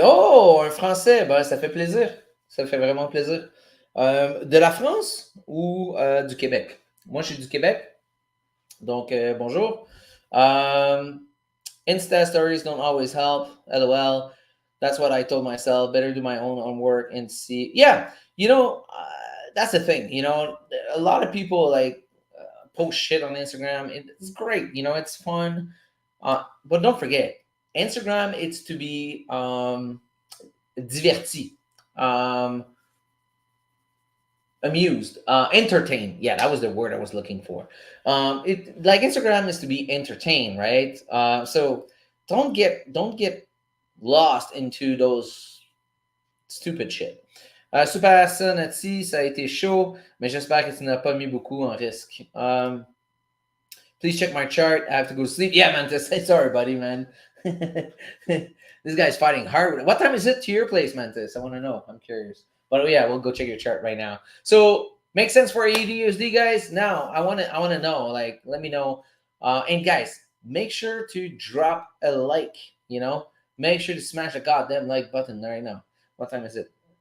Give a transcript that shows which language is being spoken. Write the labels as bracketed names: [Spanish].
[French] Oh, un français, ben, ça fait plaisir. Ça fait vraiment plaisir. De la France ou du Québec? Moi, je suis du Québec. Donc, bonjour. [English] Insta stories don't always help. LOL. That's what I told myself. Better do my own homework and see. Yeah, that's the thing. A lot of people like post shit on Instagram. It's great. It's fun. But don't forget, Instagram, it's to be diverti, amused, entertained. Yeah, that was the word I was looking for. It like Instagram is to be entertained, right? So don't get lost into those stupid shit. [French] Super ça, Nathy, ça a été chaud, mais j'espère que tu n'as pas mis beaucoup en risque. [English] Please check my chart. I have to go to sleep. Yeah, man. Sorry, buddy, man. This guy's fighting hard. What time is it to your place, Mantis? I want to know. I'm curious. But yeah, we'll go check your chart right now. So makes sense for AUDUSD, guys. Now I want to know. Like, let me know. And guys, make sure to drop a like. Make sure to smash the goddamn like button right now. What time is it?